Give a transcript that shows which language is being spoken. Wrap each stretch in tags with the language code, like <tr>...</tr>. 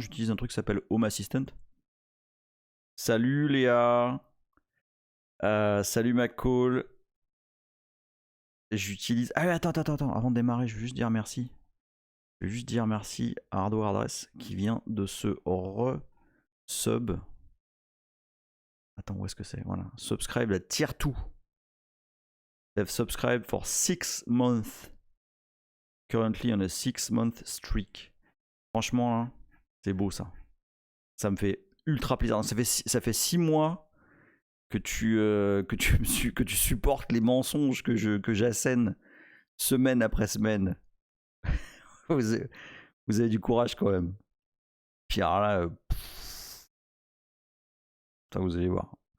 <fr>J'utilise un truc qui s'appelle Home Assistant. Salut Léa, salut McCall. J'utilise. Ah attends, avant de démarrer, je veux juste dire merci. Je vais juste dire merci à Hardware Adresse qui vient de se sub. Attends, où est-ce que c'est? Voilà. Subscribe la tier 2.</fr> <en>They've subscribed for 6 months. Currently on a 6-month streak.</en> <fr>Franchement, hein, c'est beau ça. Ça me fait ultra plaisir. Ça fait 6 mois que tu supportes les mensonges que j'assène semaine après semaine. vous avez du courage quand même. Puis alors là, ça vous allez voir.</fr>